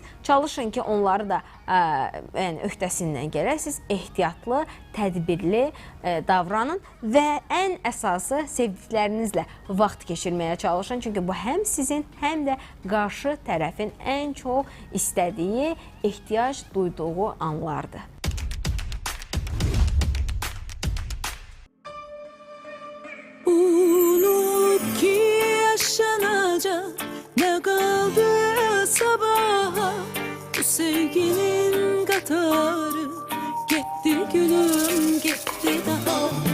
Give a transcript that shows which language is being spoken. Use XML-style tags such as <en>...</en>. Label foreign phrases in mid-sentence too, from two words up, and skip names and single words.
<az>Çalışın ki, onları da öhdəsindən gələsiniz, ehtiyatlı, tədbirli davranın və ən əsası sevdiklərinizlə vaxt keçirməyə çalışın. Çünki bu həm sizin, həm də qarşı tərəfin ən çox istədiyi, ehtiyac duyduğu anlardır.</az> <tr>Unut ki yaşanacak ne kaldı sabaha. Bu sevginin katarı gitti gülüm gitti daha.</tr>